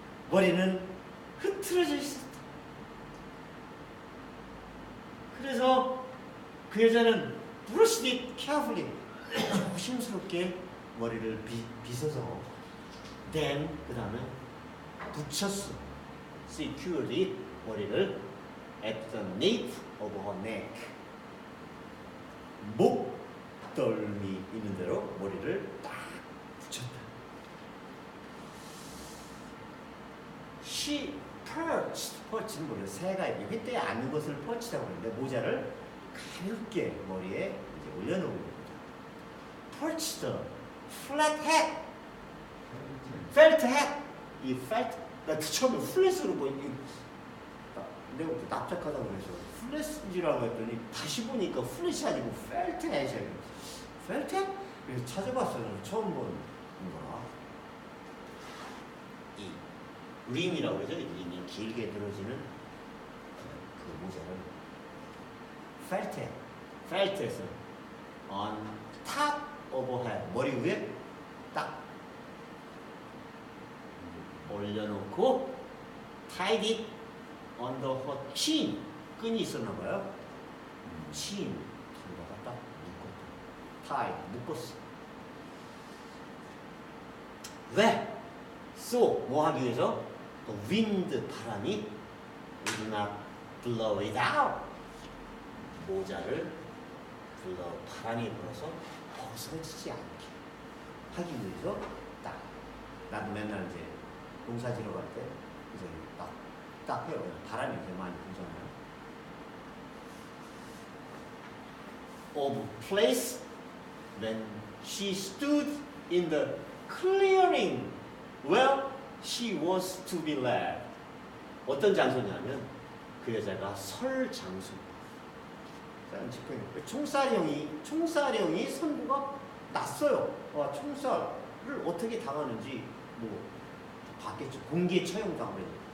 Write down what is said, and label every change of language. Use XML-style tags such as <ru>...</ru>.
<ko>머리는 흐트러져 있었다. 그래서 그 여자는</ko> <en>brushed it carefully.</en> <ko>조심스럽게 머리를 빗어서 then 그 다음에 붙였어.</ko> <en>secured it.</en> <ko>머리를</ko> <en>at the nape of her neck.</en> <ko>목덜미 있는 대로 머리를 딱 붙였다.</ko> <en>She perch</en> <ko>는 뭐예요? 새가 휘대에 앉는 것을 perch라고 하는데 모자를 가볍게 머리에 이제 올려놓은 겁니다.</ko> <en>Perch the flat hat, felt hat.</en> <ko>이 felt, 나 처음에 플랫으로 보니 내가 납작하다고 그래서 플랫이라고 했더니 다시 보니까 플랫이 아니고 felt hat이에요. felt hat? 그래서 찾아봤어요. 처음 본 거라. 이 림이라고 그러죠. 림이 길게 들어지는 그 모자를 felt hat.</ko> <en>felt hat은 on top of her head.</en> <ko>머리 위에 딱 올려놓고</ko> <en>tied it under her chin.</en> <ko>끈이 있었나 봐요. chin. 뒤에다가 딱 묶었다. tie. 묶었어. 왜?</ko> <en>So,</en> <ko>뭐 하기 위해서?</ko> <en>The wind,</en> <ko>바람이</ko> <en>would not blow it out.</en> <ko>모자를 바람이 불어서 벗어지지 않게 하기 위해서 딱. 나도 맨날 이제 농사지러 갈 때 이제 딱 해요. 바람이 이제 많이 불잖아요.</ko> <en>Of place when she stood in the clearing where she was to be led.</en> <ko>어떤 장소냐면 그 여자가 설 장소. 총사령이 선고가 났어요. 와, 총살을 어떻게 당하는지 뭐 봤겠죠. 공개 처형당하면.</ko>